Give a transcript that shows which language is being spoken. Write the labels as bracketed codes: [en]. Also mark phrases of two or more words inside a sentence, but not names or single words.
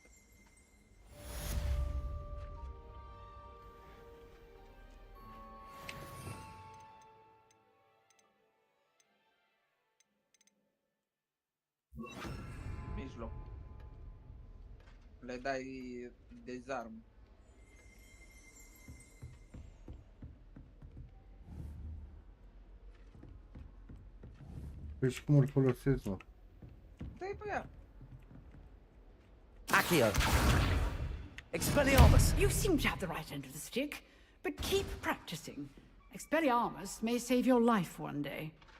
[ro] Mijloc. Le dai dezarm. Păi și cum îl folosesc, mă? Dai pe ea. Accio. Expelliarmus. [en] You seem to have the right end of the stick, but keep practicing. Expelliarmus may save your life one day.